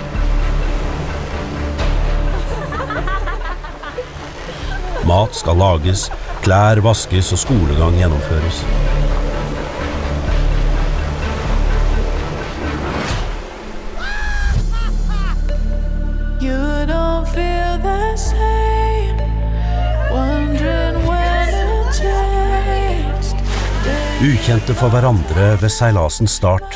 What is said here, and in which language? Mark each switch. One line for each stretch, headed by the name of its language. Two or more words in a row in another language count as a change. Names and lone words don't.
Norwegian: Mat skal lages, klær vaskes og skolegang gjennomføres.
English: don't feel the same. Wondering when it changed.
Norwegian: Ukjente for hverandre ved seilasens start.